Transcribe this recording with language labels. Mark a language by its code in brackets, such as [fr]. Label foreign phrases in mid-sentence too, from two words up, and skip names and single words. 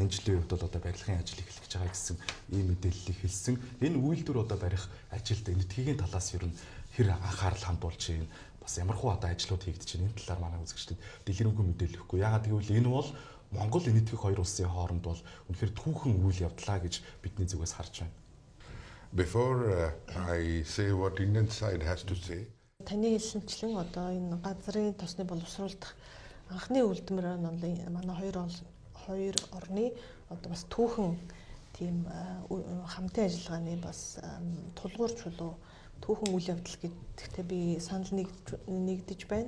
[mn] Энэ жилийн үед бол одоо барилгын ажил эхлэж байгаа гэсэн ийм мэдээллийг хэлсэн. Энэ үйлдвэр одоо барих ажилд энэтхийн талаас ер нь хэр анхаарал хандуулж байна. Бас ямархуу одоо ажлууд хийгдэж байна. Энэ талаар манай үзэгчдэд дэлгэрэнгүй мэдээлэл өгөхгүй. Яагаад гэвэл энэ бол Монгол энэтхэг хоёр улсын хооронд бол үнэхээр түүхэн үйл явдлаа гэж бидний зүгээс харж байна. [en] Before I say what Indian side has to say. [mn] Таны хэлсэнчлэн одоо энэ газрын тосны боловсруулах анхны үйлдвэр нь манай хоёр орны одоо бас түүхэн тийм хамтын ажиллагааны бас тулгуур чулуу түүхэн үйл явдал гэдэгтээ би санал нэгдэж байна.